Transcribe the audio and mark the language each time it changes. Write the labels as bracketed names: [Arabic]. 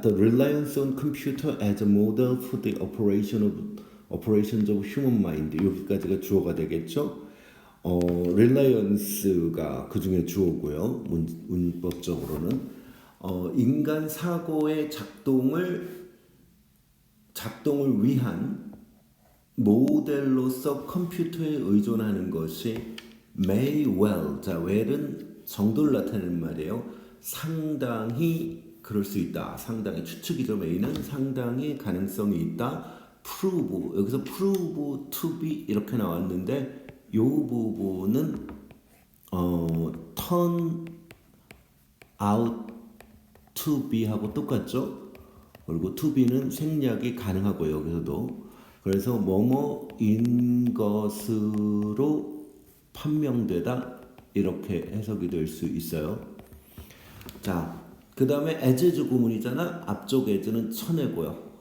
[English] The reliance on computer as a model for the operations of human mind. [Korean] 여기까지가 주어가 되겠죠. reliance가 그 중에 주어고요. 문법적으로는 인간 사고의 작동을 위한 모델로서 컴퓨터에 의존하는 것이 [English] may well, [Korean] 자, well은 정도를 나타내는 말이에요. 상당히 그럴 수 있다. 상당히 추측이죠. may는 상당히 가능성이 있다. prove, 여기서 [English] prove to be [Korean] 이렇게 나왔는데 이 부분은 [English] turn out to be [Korean] 하고 똑같죠. 그리고 to be는 생략이 가능하고 여기서도 그래서 뭐뭐인 것으로 판명되다 이렇게 해석이 될 수 있어요. 자, 그 다음에 as 구문이잖아. 앞쪽 as는 천혜고요.